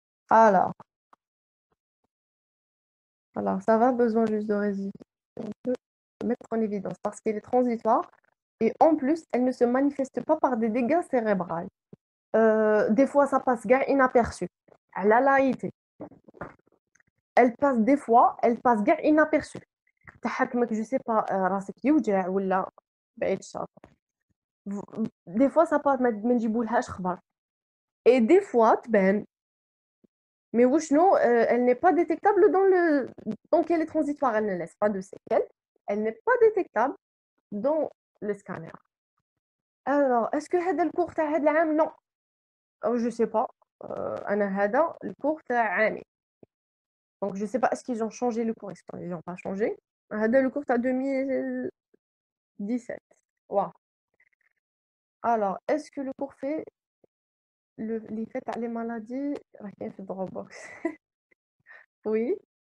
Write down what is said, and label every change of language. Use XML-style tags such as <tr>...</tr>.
<fr>Alors, ça va, besoin juste de résister. On peut mettre en évidence parce qu'elle est transitoire et en plus, elle ne se manifeste pas par des dégâts cérébraux. Des fois, ça passe inaperçu. Elle a laïté. Elle passe des fois, elle passe inaperçue. Je sais pas,</fr> <ar>راسك يوجع ولا بعيد الشر.</ar> <fr>Des fois, ça passe,</fr> <ar>ما نجيبولهاش خبر.</ar> <fr>Et des fois,</fr> <ar>تبان.</ar> <fr>Mais non, elle n'est pas détectable donc elle est transitoire, elle ne laisse pas de séquelles. Elle n'est pas détectable dans le scanner. Alors, est-ce que</fr> <ar>هذا الكور تاع هذا العام؟</ar> <fr>Non. Je sais pas.</fr> <ar>أنا هذا الكور تاع عامي.</ar> <fr>Donc je sais pas, est-ce qu'ils ont changé le cours? Est-ce qu'ils n'ont pas changé?</fr> <ar>هذا</ar> <fr>le cours</fr> <ar>تاع</ar> <fr>2017. Wow. Alors, est-ce que le cours fait l'effet</fr> <ar>تاع</ar> <fr>les maladies</fr> <ar>راكين في</ar> <fr>Dropbox? Oui.</fr>